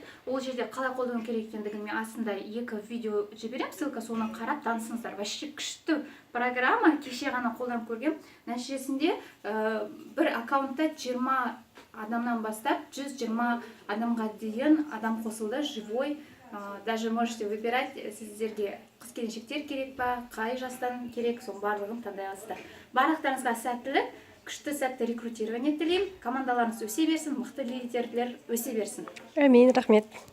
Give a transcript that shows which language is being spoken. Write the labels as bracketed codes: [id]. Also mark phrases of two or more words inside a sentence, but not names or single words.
[kk] Ол жерде қалай қолдану керек екендігін мен астында 2 видео жіберем, ссылка, соны қарап танысыңыздар. Вообще күшті программа, кеше ғана қолданып көргем. Нәтижесінде бір аккаунтта 20 адамнан бастап 120 адамға дейін адам қосылды, живой. [ru] Даже можете выбирать, [kk] сіздерге қыз-келіншектер керек па, қай жастан керек, соның барлығын таңдай аласыздар. Барлықтарыңызға сәттілік, күшті сәтті рекрутирование тілеймін. Командаларыңыз өсе берсін, мықты лидерлер өсе берсін. Әмин, рахмет.